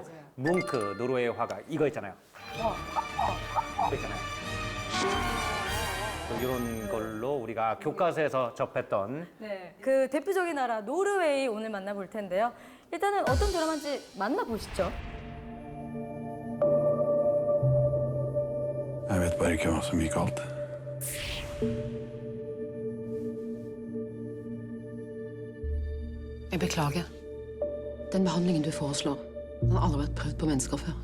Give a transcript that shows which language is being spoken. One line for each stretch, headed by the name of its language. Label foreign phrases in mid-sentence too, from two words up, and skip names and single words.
Korean: 맞아요. 뭉크 노르웨이 화가 이거 있잖아요. 이거 있잖아요. 또 이런 걸로 우리가 교과서에서 접했던 네, 그 대표적인 나라 노르웨이 오늘 만나볼 텐데요. 일단은 어떤 드라마인지 만나보시죠.
Norwegian: Jeg vet bare ikke hva som gikk galt. Jeg beklager. Den behandlingen du foreslår, den har aldri vært prøvd på mennesker før.